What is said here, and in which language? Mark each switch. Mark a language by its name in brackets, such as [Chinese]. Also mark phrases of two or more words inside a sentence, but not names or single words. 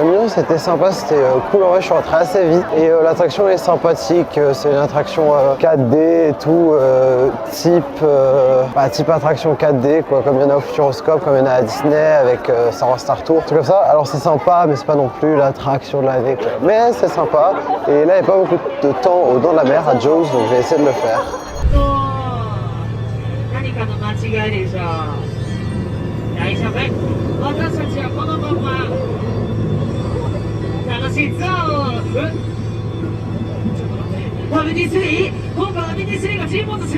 [French] Mignon, c'était sympa, c'était cool, en vrai je suis rentré assez vite et l'attraction est sympathique, c'est une attraction 4D et tout, type attraction 4D quoi, comme il y en a au Futuroscope, comme il y en a à Disney avec Star Wars Star Tour, tout comme ça. Alors c'est sympa mais c'est pas non plus l'attraction de l'année quoi, mais c'est sympa et là il n'y a pas beaucoup de temps au Dents de la Mer à Jaws donc je vais essayer de le faire. [Japanese] 大丈夫、私たちはこのまま楽しいゾーン。ちょっと待って、ファミリー3、今回ファミリー3が沈没する。